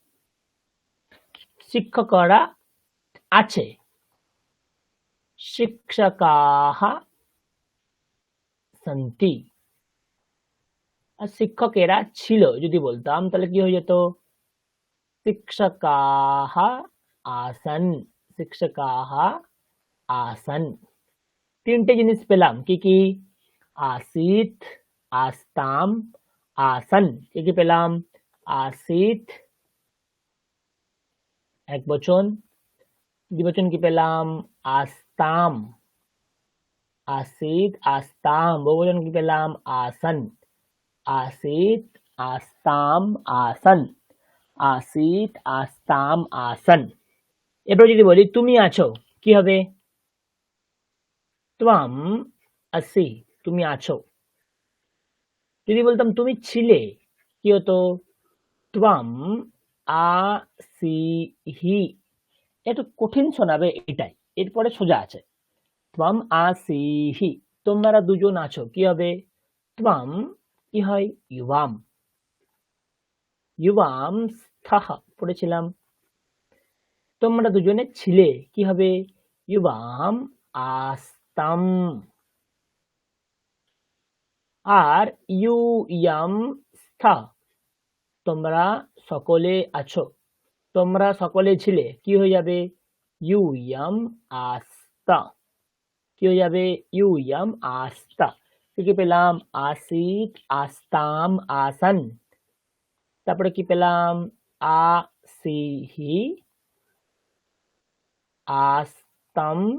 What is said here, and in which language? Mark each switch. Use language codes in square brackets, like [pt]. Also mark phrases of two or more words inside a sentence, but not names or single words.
[bn] শিক্ষকরা আছে, [sa] শিক্ষকাः সন্তি। [bn] আর শিক্ষকেরা ছিল যদি বলতাম তাহলে কি হয়ে যেত? [sa] शिक्षकाः आसन् शिक्षकाः आसन् [bn] তিনটে জিনিস পেলাম কি কি [sa] आसीत् आस्ताम आसन [bn] কি কি পেলাম आसीत् এক বচন দ্বিবচন কি পেলাম [sa] आस्ताम आसीत् आस्ताम [bn] বহুবচন কি পেলাম [sa] आसन आसीत् आस्ताम आसन आसीत् आस्ताम आसन [bn] এবার যদি বলি তুমি আছো কি হবে [sa] त्वम असि [bn] তুমি আছো যদি বলতাম তুমি ছিলে কি হতো [sa] त्वम आसिहि [bn] একটু কঠিন শোনাবে এটাই এরপরে সোজা আছে [sa] त्वम आसिहि [bn] তোমরা দুজন আছো কি হবে त्वम কি হয় युवाम [sa] युवाम স্থः [bn] পড়েছিলাম তোমরা দুজনে ছিলে কি হবে [sa] युवाम आस्ताम [bn] আর [sa] ইউয়াম স্থা [bn] তোমরা সকলে আছো তোমরা সকলে ছিলে কি হয়ে যাবে [sa] ইউয়াম আস্তা [bn] কি হয়ে যাবে [sa] ইউয়াম আস্তা [bn] কি পেলাম [sa] আসিত আস্তাম আসান [bn] তারপরে কি পেলাম [sa] আসিহি আস্তাম